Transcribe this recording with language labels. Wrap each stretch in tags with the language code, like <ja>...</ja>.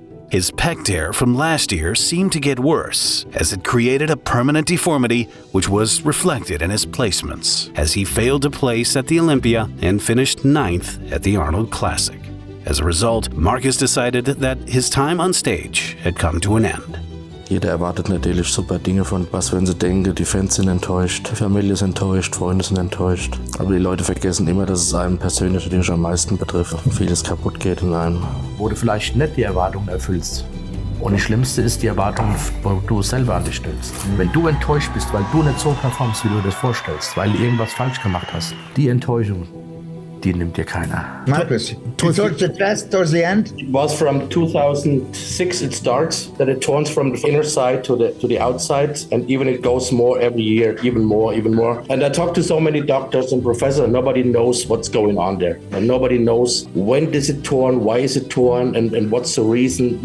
<en>His pec tear from last year seemed to get worse, as it created a permanent deformity which was reflected in his placements, as he failed to place at the Olympia and finished 9th at the Arnold Classic. As a result, Markus decided that his time on stage had come to an end.</en> <de>Jeder erwartet natürlich super Dinge von was, wenn sie denken, die Fans sind enttäuscht, die Familie ist enttäuscht, Freunde sind enttäuscht. Aber die Leute vergessen immer, dass es einen persönlich natürlich am meisten betrifft. Vieles kaputt geht in einem. Wo du vielleicht nicht die Erwartungen erfüllst. Und das Schlimmste ist die Erwartung, wo du selber an dich stellst. Wenn du enttäuscht bist, weil du nicht so performst, wie du das vorstellst, weil du irgendwas falsch gemacht hast, die Enttäuschung, die nimmt dir keiner.</de> <en>Markus, you towards the chest, towards the end? It was from 2006 it starts, that it turns from the inner side to the outside, and even it goes more every year, even more. And I talked to so many doctors and professors, nobody knows what's going on there. And nobody knows when is it torn, why is it torn, and what's the reason.</en>